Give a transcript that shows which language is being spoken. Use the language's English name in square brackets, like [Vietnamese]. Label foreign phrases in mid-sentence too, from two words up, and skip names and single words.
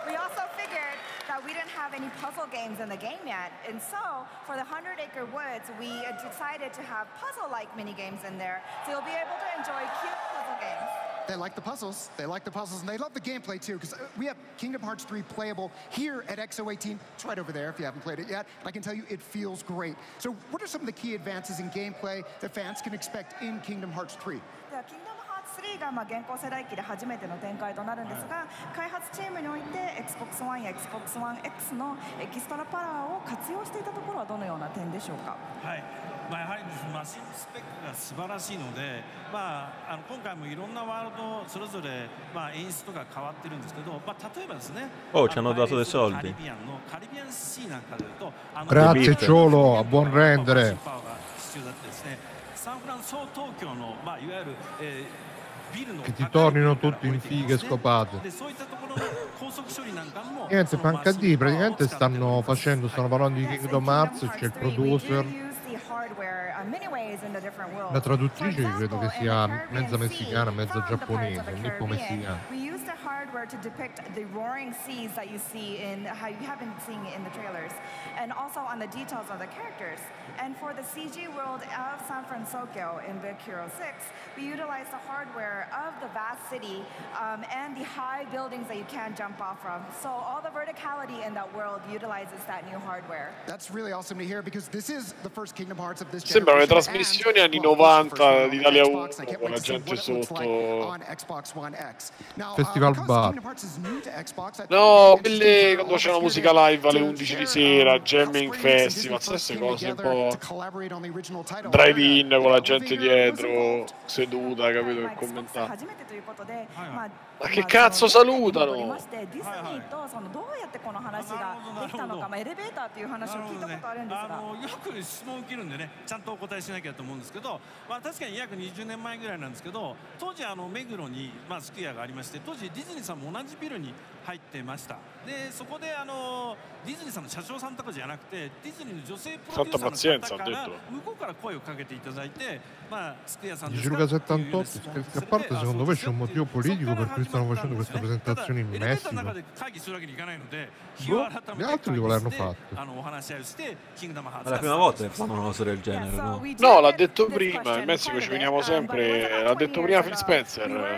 [English] We also figured that we didn't have any puzzle games in the game yet, and so for the 100 Acre Woods, we decided to have puzzle-like mini games in there, so you'll be able to enjoy cute puzzle games. They like the puzzles. They like the puzzles, and they love the gameplay too, because we have Kingdom Hearts 3 playable here at XO18. It's right over there if you haven't played it yet. I can tell you it feels great. So what are some of the key advances in gameplay that fans can expect in Kingdom Hearts 3? [Japanese] Kingdom Hearts 3 が現行世代機で初めての展開となるんですが、開発チームにおいて Xbox One や Xbox One X のエキストラパワーを活用していたところはどのような点でしょうか。はい。やはりマシンスペックが素晴らしいので、今回もいろんなワールドそれぞれ演出とか変わってるんですけど、例えばですね。 [Italian] Oh, ci hanno dato dei soldi. [Japanese] カリビアンシーなんかでいうと、 [Italian] Grazie Ciolo, a buon rendere. [Japanese] 必要だったですね。サンフランシスコ東京のいわゆる [Italian] che ti tornino tutti in fighe scopate. Niente, HD praticamente stanno parlando di Kingdom Hearts, c'è il producer, la traduttrice credo che sia mezza messicana, mezza giapponese, nippo-messicana. [English] Hardware to depict the roaring seas that you see in how you have been seeing it in the trailers, and also on the details of the characters. And for the CG world of San Francisco in Big Hero 6, we utilized the hardware of the vast city and the high buildings that you can jump off from. So all the verticality in that world utilizes that new hardware. That's really awesome to hear, because this is the first Kingdom Hearts of this generation. [Italian] Sembrano le trasmissioni anni 90 di Italia 1 con la gente sotto. Festival Bar. No, quelle quando c'è una musica live alle 11 di sera, Jamming Festival, queste cose un po' drive-in con la gente dietro seduta, capito, che commentare. Ma che cazzo salutano? [Japanese] ディズニーとそのどうやってこの話ができたのか、エレベーターっていう話を聞いたことあるんですが、よく質問を受けるんでね、ちゃんとお答えしなきゃと思うんですけど、確かに約20年前ぐらいなんですけど、当時目黒にスクエアがありまして、当時ディズニーさんも同じビルに入ってました。でそこでディズニーさんの社長さんとかじゃなくて、ディズニーの女性プロデューサーの方から向こうから声をかけていただいて、スクエアさんですかっていう質問をされたんですけど、 [Italian] secondo voi c'è un motivo politico per cui stanno facendo questa presentazione in Messico? Boh, gli altri dove l'hanno fatto? È la prima volta che fanno una cosa del genere, no? No, l'ha detto prima, in Messico ci veniamo sempre, l'ha detto prima Phil Spencer.